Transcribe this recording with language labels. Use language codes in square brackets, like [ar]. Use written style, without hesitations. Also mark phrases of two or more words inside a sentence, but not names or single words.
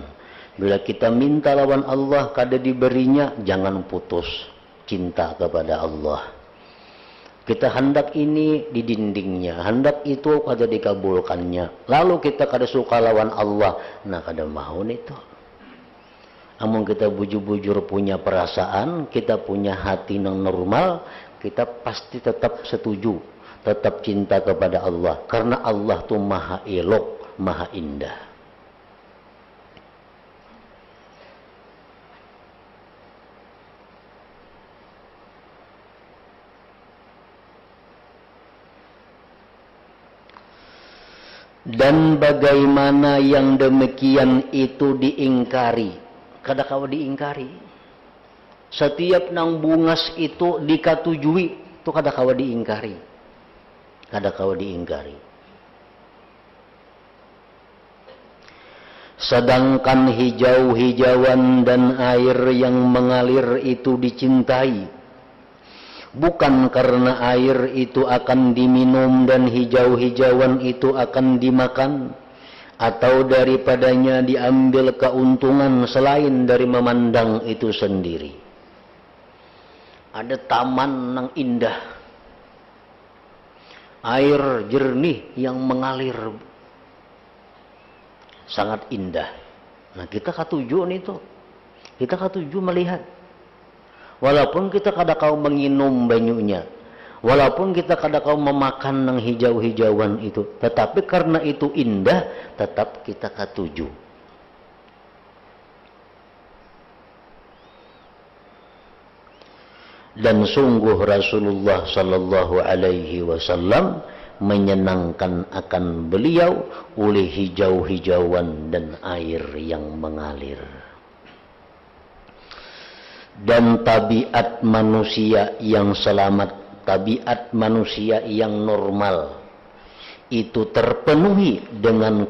[bjn] Bila kita minta lawan Allah kada diberinya, jangan putus cinta kepada Allah. Kita hendak ini di dindingnya, hendak itu kada dikabulkannya. Lalu kita kada suka lawan Allah, nah kada mau itu. Amun kita bujur-bujur punya perasaan, kita punya hati yang normal, kita pasti tetap setuju. [id] Tetap cinta kepada Allah. Karena Allah itu maha elok, maha indah. Dan bagaimana yang demikian itu diingkari. [bjn] Kada kawa diingkari. Setiap nang bungas itu dikatujui, itu kada kawa diingkari. Kada kawa diingkari. [id] Sedangkan hijau-hijauan dan air yang mengalir itu dicintai. Bukan karena air itu akan diminum dan hijau-hijauan itu akan dimakan. Atau daripadanya diambil keuntungan selain dari memandang itu sendiri. Ada taman yang indah. Air jernih yang mengalir sangat indah. [bjn] Nah, kita katuju itu. Kita katuju melihat. Walaupun kita kada kau menginum banyunya, walaupun kita kada kau memakan yang hijau-hijauan itu, tetapi karena itu indah, tetap kita katuju. [id] Dan sungguh Rasulullah [ar] sallallahu alaihi wasallam [id] menyenangkan akan beliau oleh hijau-hijauan dan air yang mengalir. Dan tabiat manusia yang selamat tabiat manusia yang normal itu terpenuhi dengan